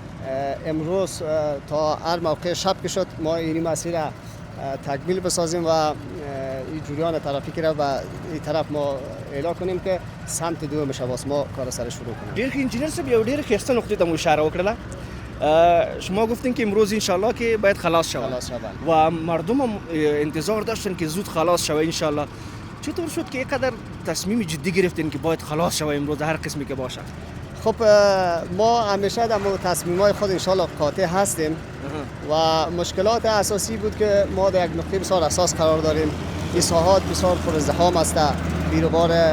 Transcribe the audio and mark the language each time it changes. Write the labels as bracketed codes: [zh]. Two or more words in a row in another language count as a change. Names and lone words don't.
[fa] امروز تا هر موقع شب که شد ما این مسیر تکمیل بسازیم و این جریان ترافیکی را به این طرف ما اعلام کنیم که سمت دوم شباس ما کار سر شروع کنیم. [ps] ډېر انجینر صاحب یو ډېر ښایسته نقطې ته مو اشاره وکړله [fa] شما گفتین که امروز انشالله که باید خلاص شود و مردم هم انتظار داشتن که زود خلاص شود انشالله چطور شد که اینقدر تصمیم جدی گرفتین که باید خلاص شود امروز هر قسمی که باشه؟ خب ما همیشه در تصمیم‌های خود انشالله قاطع هستیم و مشکلات اساسی بود که ما در یک نقطه بسیار اساس قرار داریم این ساحات بسیار پرازدحام است بیروبار